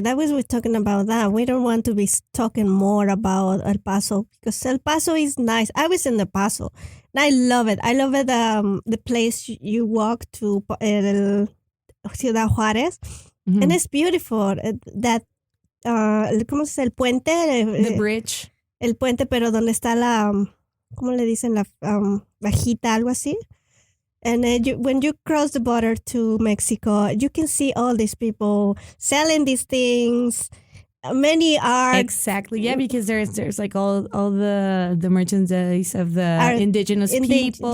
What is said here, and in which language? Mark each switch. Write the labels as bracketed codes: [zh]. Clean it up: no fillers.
[en] That was we're talking about that. We don't want to be talking more about El Paso, because El Paso is nice. I was in the Paso and I love it. I love it. The place you walk to Ciudad Juárez, and it's beautiful. [es] That ¿cómo se dice? El puente, [en] the bridge. [es] El puente, pero donde está la ¿cómo le dicen? La bajita, algo así. [en] And when you cross the border to Mexico, you can see all these people selling these things. Many are exactly, yeah, because there's like all the merchandise of the indigenous people,